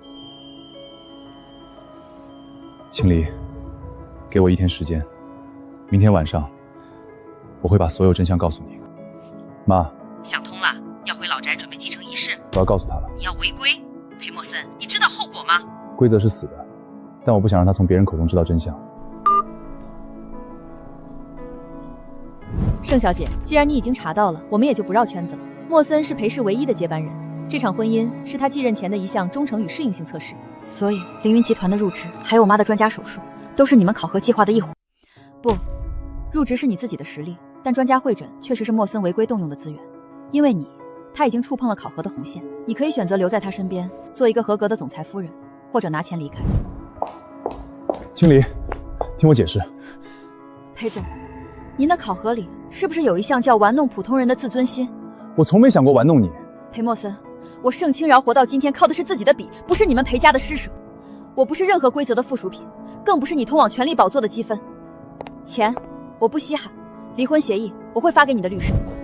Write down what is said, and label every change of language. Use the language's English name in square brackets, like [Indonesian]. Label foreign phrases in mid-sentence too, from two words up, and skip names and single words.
[Chinese] 青離，給我1天時間，明天晚上我會把所有真相告訴你。媽，想通了，要回老宅準備繼承儀式。我要告訴他了。你要違規，裴莫森，你知道後果嗎？規則是死的，但我不想讓他從別人口中知道真相。盛小姐，既然你已經查到了，我們也就不繞圈子了。莫森是裴氏唯一的接班人，這場婚姻是他繼任前的一項忠誠與適應性測試。所以凌雲集團的入職，還有我媽的專家手術，都是你們考核計劃的一環。不，入職是你自己的實力，但專家會診確實是莫森違規動用的資源。因為他已經觸碰了考核的紅線，你可以選擇留在他身邊，做一個合格的總裁夫人，或者拿錢離開。青離，聽我解釋。裴總，您的考核裡是不是有一項叫玩弄普通人的自尊心？我從沒想過玩弄你。裴莫森，我盛清瑤活到今天靠的是自己的筆，不是你們裴家的施捨。我不是任何規則的附屬品，更不是你通往权力寶座的積分。錢我不稀罕，離婚協議我會發給你的律師。